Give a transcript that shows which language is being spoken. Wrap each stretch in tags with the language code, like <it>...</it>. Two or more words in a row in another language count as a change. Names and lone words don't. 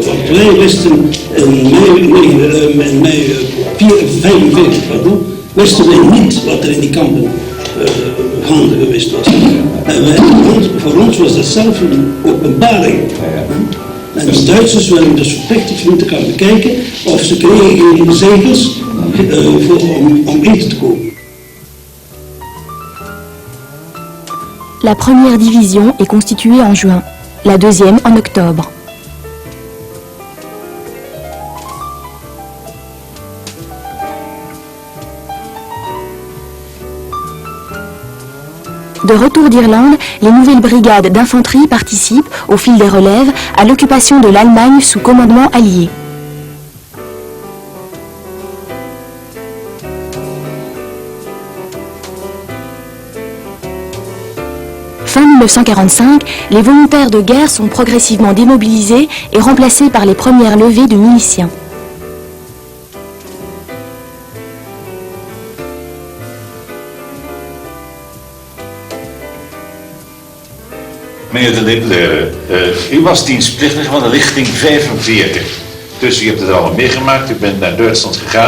<nl>Want wij wisten in mei 1945, wisten wij niet wat er in die kampen gaande geweest was. En voor ons was dat zelf een openbaring. En de Duitsers werden dus verplicht om te gaan bekijken of ze kregen geen zegels om in te komen.</nl> <fr>La première division est constituée en juin, la deuxième en octobre. De retour d'Irlande, les nouvelles brigades d'infanterie participent, au fil des relèves, à l'occupation de l'Allemagne sous commandement allié. Fin 1945, les volontaires de guerre sont progressivement démobilisés et remplacés par les premières levées de miliciens.</fr> <nl>Meneer de Lippeleur, u was dienstplichtig van de lichting 45. Dus u hebt het allemaal meegemaakt, u bent naar Duitsland gegaan.</nl>